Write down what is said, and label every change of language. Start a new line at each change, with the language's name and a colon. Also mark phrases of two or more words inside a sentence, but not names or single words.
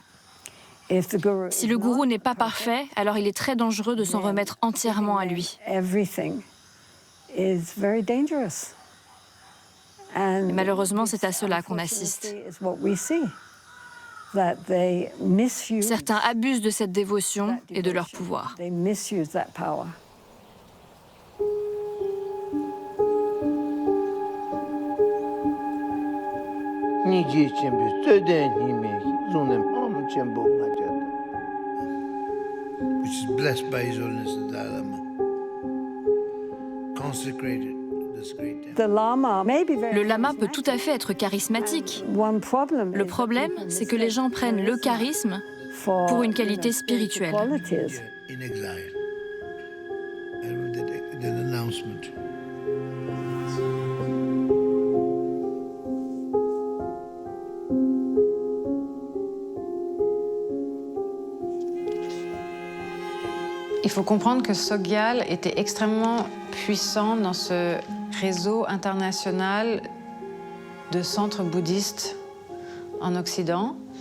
French: Si le gourou n'est pas parfait, alors il est très dangereux de s'en remettre entièrement à lui. Et malheureusement, c'est à cela qu'on assiste. Certains abusent de cette dévotion et de leur pouvoir.
English: Which is blessed by His Holiness the Dalai Lama, consecrated.
French: Le lama peut tout à fait être charismatique. Le problème, c'est que les gens prennent le charisme pour une qualité spirituelle.
English: announcement.
French: Il faut comprendre que Sogyal était extrêmement puissant dans ce réseau international de centres bouddhistes en Occident.